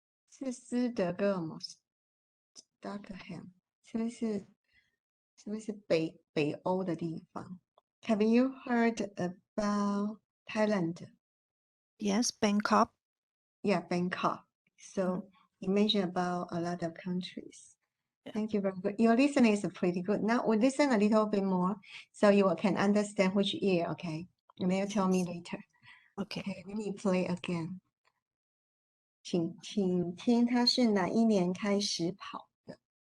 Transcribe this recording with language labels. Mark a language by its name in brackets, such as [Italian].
[Chinese] 是斯德哥尔摩 Stockholm 是不是北欧的地方？ [English] Have you heard about Thailand? Yes, Bangkok. Yeah, Bangkok. So you mentioned about a lot of countries. Yeah. Thank you very good. Your listening is pretty good. Now we listen a little bit more so you can understand which year, okay? And then you tell me later. Okay. Okay, let me play again. [Chinese] 请听他是哪一年开始跑的？